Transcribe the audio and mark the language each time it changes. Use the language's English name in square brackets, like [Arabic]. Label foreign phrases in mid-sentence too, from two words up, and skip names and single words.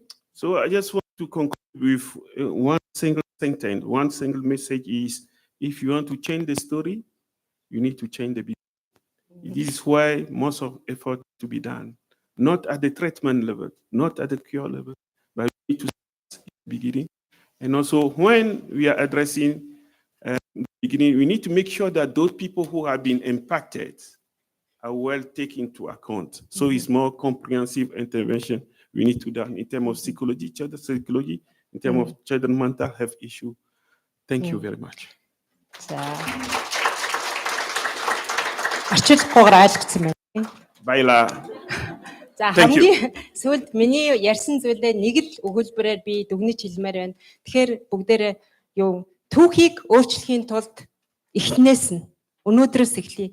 [English] So I just want to conclude with one single sentence, one single message is, if you want to change the story, you need to change the beginning. This is why most of effort to be done, not at the treatment level, not at the cure level, but we need to start at the beginning. And also when we are addressing the beginning, we need to make sure that those people who have been impacted are well taken into account. So it's more comprehensive intervention we need to do in terms of psychology, children's psychology, in terms of children's mental health issue. Thank you very much. [Mongolian] Баяла. За хамгийн сүүлд миний ярьсан зүйлээ нэг л өгүүлбэрээр би дүгнэж хэлмээр байна. Тэгэхээр бүгдээрээ түүхийг өөрчлөхийн тулд эхнээс нь өнөөдрөөс эхлэе.